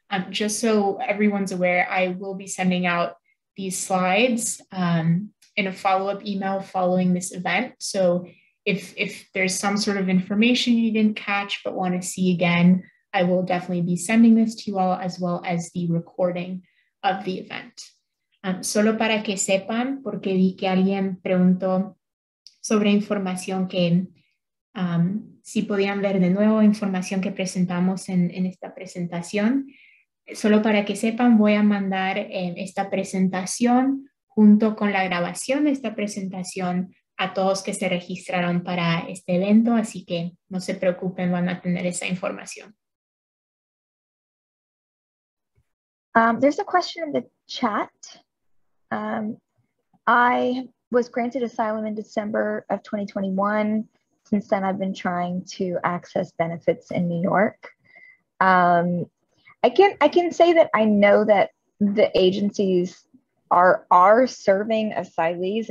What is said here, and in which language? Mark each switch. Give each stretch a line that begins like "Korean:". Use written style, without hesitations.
English: Just so everyone's aware, I will be sending out these slides in a follow-up email following this event. So if there's some sort of information you didn't catch but want to see again, I will definitely be sending this to you all as well as the recording of the event.
Spanish: Solo para que sepan, porque vi que alguien preguntó sobre información que si podían ver de nuevo información que presentamos en esta presentación. Solo para que sepan, voy a mandar esta presentación junto con la grabación de esta presentación a todos que se registraron para este evento, así que no se preocupen, van a tener esa información.
English: There's a question in the chat. I was granted asylum in December of 2021. Since then, I've been trying to access benefits in New York. I can say that I know that the agencies are serving asylees.